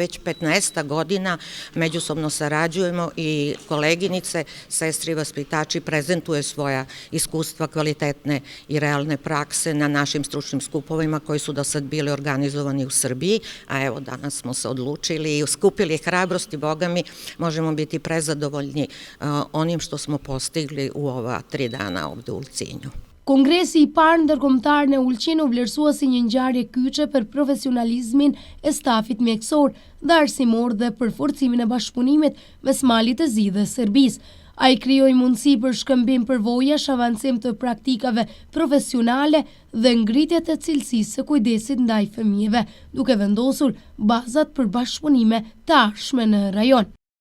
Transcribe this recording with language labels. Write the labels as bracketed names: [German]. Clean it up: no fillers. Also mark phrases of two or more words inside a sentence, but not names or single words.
[Serbian] već 15 godina međusobno sarađujemo i koleginice, sestri i vaspitači prezentuje svoja iskustva kvalitetne i realne prakse na našim stručnim skupovima koji su do sad bili organizovani u Srbiji, a evo danas smo se odlučili i skupili hrabrosti, Boga mi, možemo biti prezadovoljni onim što smo postigli u ova 3 dana ovde u Ulcinju. [Albanian] Kongresi i parë ndërkombëtar në Ulqin u vlerësua si një ngjarje kyçe për profesionalizmin e stafit mjekësor dhe arsimor dhe për forcimin e bashkëpunimit mes Malit të Zi dhe Serbisë. Ai krijoi mundësi për shkëmbim përvojash, avancim të praktikave profesionale dhe ngritje të cilësisë së kujdesit ndaj fëmijëve, duke vendosur bazat për bashkëpunime të ardhshme në rajon.